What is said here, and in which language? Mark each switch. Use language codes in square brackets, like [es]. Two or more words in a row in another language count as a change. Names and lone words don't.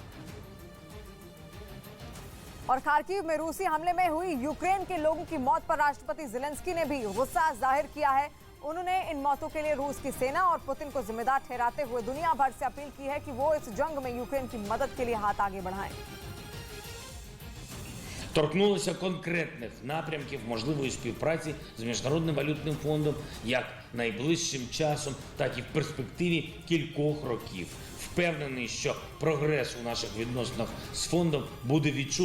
[hi] और खार्किव में रूसी हमले में हुई यूक्रेन के लोगों की मौत पर राष्ट्रपति जेलेंस्की ने भी गुस्सा जाहिर किया है। उन्होंने इन मौतों के लिए रूस की सेना और पुतिन को जिम्मेदार ठहराते हुए दुनिया भर से अपील की है कि वो इस जंग में यूक्रेन की मदद के लिए हाथ आगे बढ़ाएं। [uk] Торкнулися конкретних напрямків можливої співпраці з Міжнародним валютним фондом як найближчим часом, так і в перспективі кількох років. Впевнений, що прогрес у наших відносинах з фондом буде відчутним.